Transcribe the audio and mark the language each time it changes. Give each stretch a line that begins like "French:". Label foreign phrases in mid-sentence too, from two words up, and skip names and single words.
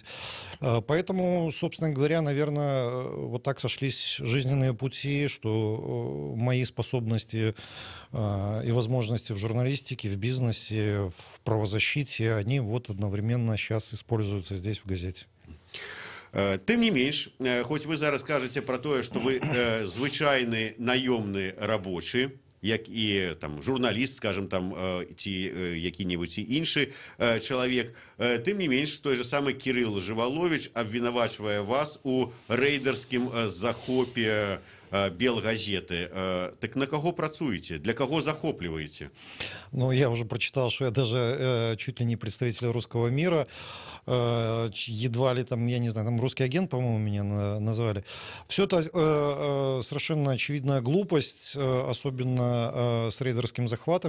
Russian: Поэтому, собственно говоря, наверное, вот так сошлись жизненные пути, что мои способности и возможности в журналистике, в бизнесе, в правозащите, они вот одновременно сейчас используются здесь, в газете.
Belarusian: Тым не менш, хоць вы зараз кажаце пра тое, што вы звычайны наёмны рабочы, як і там журналіст, скажем, там ці які-небудзь іншы чалавек, тым не менш, той же самы Кірыл Жываловіч абвінавачвае вас у рэйдарскім захопе Белгазеты. Так на кого працуете? Для кого захопливаете?
Russian: Ну, я уже прочитал, что я даже чуть ли не представитель русского мира, едва ли там, я не знаю, там русский агент, по-моему, меня назвали. Все это совершенно очевидная глупость, особенно с рейдерским захватом.